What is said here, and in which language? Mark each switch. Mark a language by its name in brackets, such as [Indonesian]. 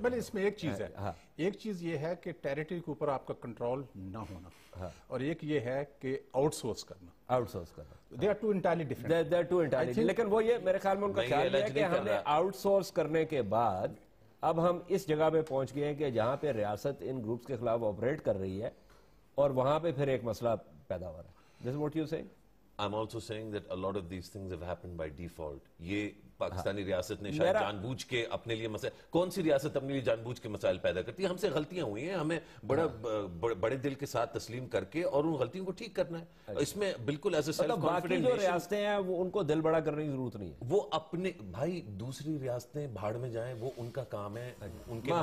[Urdu] بلکہ اس میں ایک چیز ہے، ایک چیز یہ ہے کہ ٹیریٹری کے اوپر آپ کا کنٹرول نہ ہونا، اور ایک یہ ہے کہ آؤٹ سورس کرنا. [English] They are two entirely different. [Urdu] لیکن وہ یہ میرے خیال میں ان کا خیال ہے کہ ہم نے آؤٹ سورس کرنے کے بعد اب ہم اس جگہ پہ پہنچ گئے ہیں کہ جہاں پہ ریاست ان گروپس کے خلاف آپریٹ کر رہی ہے، اور وہاں پہ پھر ایک مسئلہ پیدا ہو رہا ہے. [English] This is what you say? I'm also saying that a lot of these things have happened by default. [Urdu] یہ پاکستانی ریاست نے شاید جان بوجھ کے اپنے لیے مسائل، کون سی ریاست اپنے لیے جان بوجھ کے مسائل پیدا کرتی ہے؟ ہم سے غلطیاں ہوئی ہیں، ہمیں بڑے دل کے ساتھ تسلیم کر کے اور ان غلطیوں کو ٹھیک کرنا ہے. اس میں بالکل [English] as a self confident [Urdu] جو ریاستیں ہیں وہ ان کو دل بڑا کرنے کی ضرورت نہیں ہے. وہ اپنے بھائی دوسری ریاستیں بھاڑ میں جائیں، وہ ان کا کام ہے، ان کے